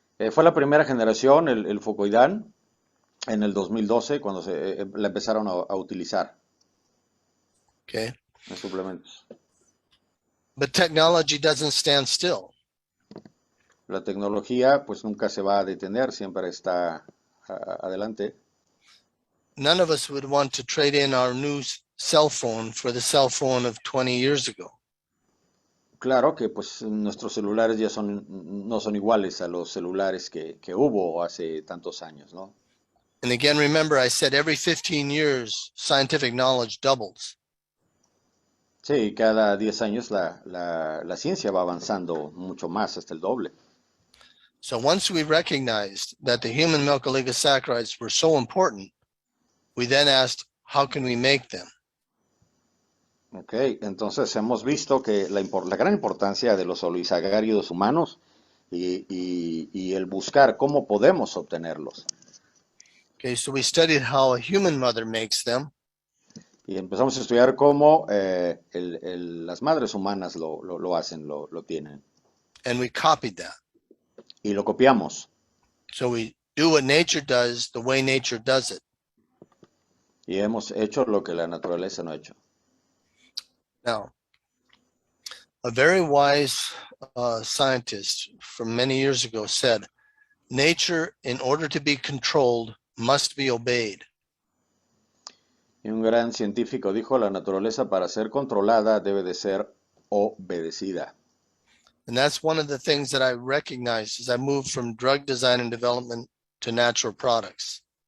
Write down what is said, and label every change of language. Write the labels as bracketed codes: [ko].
[es] Fue la primera generación, el fucoidán, en el 2012, cuando la empezaron a utilizar. [en] Okay. [es] En suplementos. [en] But technology doesn't stand still. [es] La tecnología pues nunca se va a detener, siempre está adelante. [en] None of us would want to trade in our new cell phone for the cell phone of 20 years ago. [es] Claro que pues nuestros celulares ya no son iguales a los celulares que hubo hace tantos años, ¿no? [en] And again, remember, I said every 15 years, scientific knowledge doubles. [es] Sí, cada 10 años la ciencia va avanzando mucho más, hasta el doble. [en] So once we recognized that the human milk oligosaccharides were so important, we then asked, how can we make them? [es] Ok, entonces hemos visto que la gran importancia de los oligosacáridos humanos y el buscar cómo podemos obtenerlos. [en] Okay, so we studied how a human mother makes them. [es] Y empezamos a estudiar cómo las madres humanas lo hacen, lo tienen. [en] And we copied that. [es] Y lo copiamos. [en] So we do what nature does the way nature does it. [es] Y hemos hecho lo que la naturaleza no ha hecho. [en] Now, a very wise scientist from many years ago said, nature, in order to be controlled, must be obeyed. [es] Y un gran científico dijo, la naturaleza para ser controlada debe de ser obedecida. [en] And that's one of the things that I recognized as I moved from drug design and development to natural products.